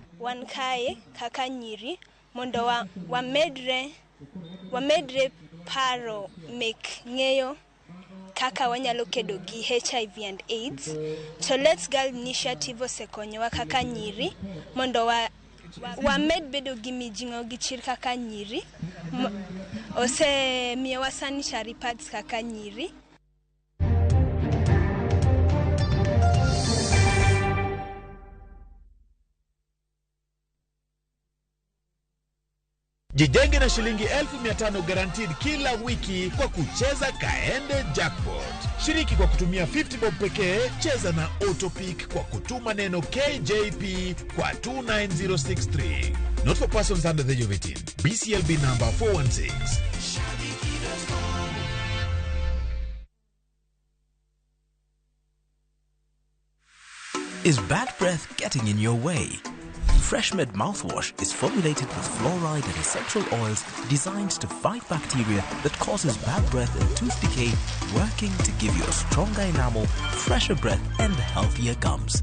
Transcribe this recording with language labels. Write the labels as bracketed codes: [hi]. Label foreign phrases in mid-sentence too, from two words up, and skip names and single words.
[luo] Wan kae kaka nyiri mondo wamedre paro mek ng'eyo kaka wanyalo kedo gi [en] HIV and AIDS. [luo] To Let's Girl Initiative osekonyowa kaka nyiri mondo wamed bedo gi mijing'o gi chir kaka nyiri. Osemiyowa [en] sanitary pads [luo] kaka nyiri. [sw] Jijenge na shilingi 1500 guaranteed kila wiki kwa kucheza Kaende Jackpot. Shiriki kwa kutumia 50 bob pekee, cheza na Autopic kwa kutuma neno KJP kwa 29063. [en] Not for persons under the age of 18. BCLB number 416. Is bad breath getting in your way? Freshmed mouthwash is formulated with fluoride and essential oils designed to fight bacteria that causes bad breath and tooth decay, working to give you a stronger enamel, fresher breath and healthier gums.